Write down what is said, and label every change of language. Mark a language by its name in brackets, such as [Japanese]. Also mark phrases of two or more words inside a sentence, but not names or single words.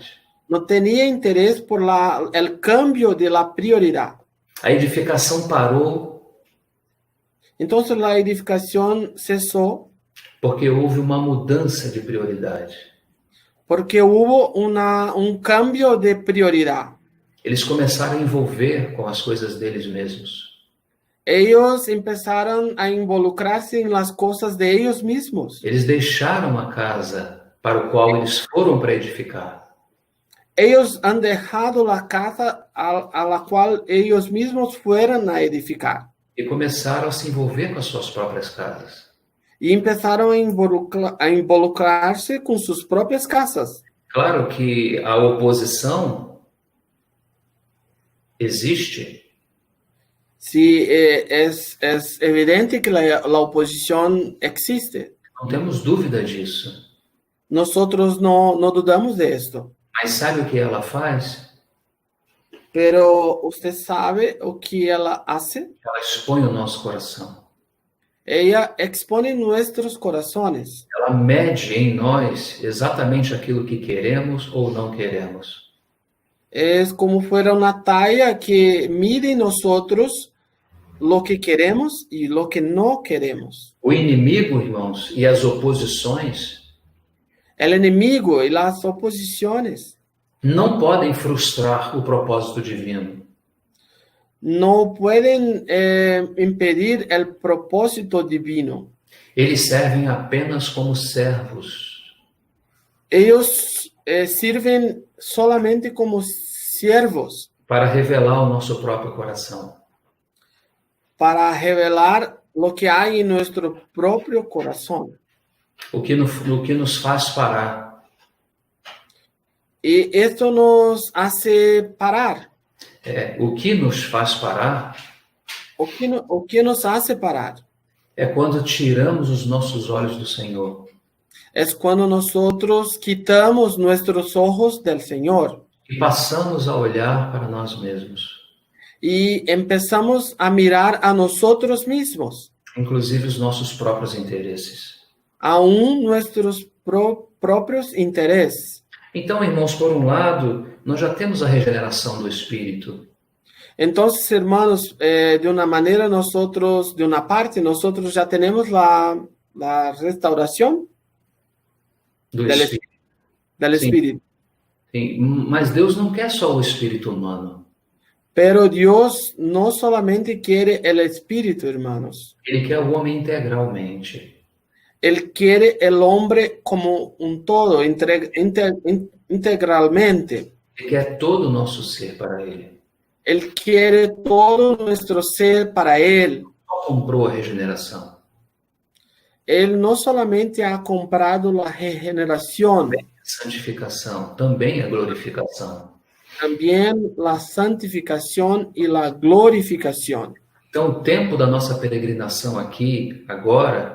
[Spanish] no tenía interés por el cambio de la prioridad. [Portuguese] A edificação parou [Spanish] Entonces la edificación cesó [Portuguese] porque houve uma mudança de prioridade. [Spanish] porque hubo un cambio de prioridad. [Portuguese] Eles começaram a envolver com as coisas deles mesmos. [Spanish] Ellos empezaron a involucrarse en las cosas de ellos mismos. [Portuguese] Eles deixaram a casa para o qual eles foram para edificar. [Spanish] Ellos han dejado la casa a la cual ellos mismos fueron a edificar. [Portuguese] E começaram a se envolver com as suas próprias casas. [Spanish] Y empezaron a involucrarse con sus propias casas. [Portuguese] Claro que a oposição existe, [Spanish] Sí, es evidente que la oposición existe. [Portuguese] não temos dúvida disso. [Spanish] Nosotros no dudamos de esto. [Portuguese] Mas sabe o que ela faz? [Spanish] Pero usted sabe [Portuguese] o que [Spanish] ella hace. [Portuguese] Ela expõe o nosso coração. [Spanish] Ella expone nuestros corazones. [Portuguese] Ela mede em nós exatamente aquilo que queremos ou não queremos. [Spanish] Es como fuera una talla que mide en nosotros lo que queremos y lo que no queremos. [Portuguese] O inimigo, irmãos, e as oposições [Spanish] El enemigo y las oposiciones [Portuguese] não podem frustrar o propósito divino. [Spanish] no pueden impedir el propósito divino. [Portuguese] Eles servem apenas como servos. [Spanish] Ellos sirven solamente como siervos [Portuguese] Para revelar o nosso próprio coração. [Spanish] para revelar lo que hay en nuestro propio corazón. [Portuguese] O que nos faz parar. [Spanish] Y esto nos hace parar. [Portuguese] O que nos faz parar O que [Spanish] nos hace parar [Portuguese] é quando tiramos os nossos olhos do Senhor. [Spanish] es cuando nosotros quitamos nuestros ojos del Señor [Portuguese] E passamos a olhar para nós mesmos. [Spanish] y empezamos a mirar a nosotros mismos, [Portuguese] Inclusive os nossos próprios interesses. [Spanish] aún nuestros propios intereses. [Portuguese] Então, irmãos, por um lado, nós já temos a regeneração do Espírito. [Spanish] Entonces, hermanos, de una manera nosotros, de una parte, nosotros ya tenemos la restauración [Portuguese] Do [Spanish] del [Portuguese] Espírito. [Spanish] del [Portuguese] Sim. [Spanish] Espíritu. [Portuguese] Sim, mas Deus não quer só o espírito humano. [Spanish] Pero Dios no solamente quiere el Espíritu, hermanos. [Portuguese] Ele quer o homem integralmente. [Spanish] Él quiere el hombre como un todo, integralmente. [Portuguese] Ele quer todo o nosso ser para ele. [Spanish] Él quiere todo nuestro ser para Él. [Portuguese] Só comprou a regeneração. [Spanish] Él no solamente ha comprado la regeneración, [Portuguese] Santificação, também a glorificação. [Spanish] también la santificación y la glorificación. [Portuguese] Então, o tempo da nossa peregrinação aqui, agora,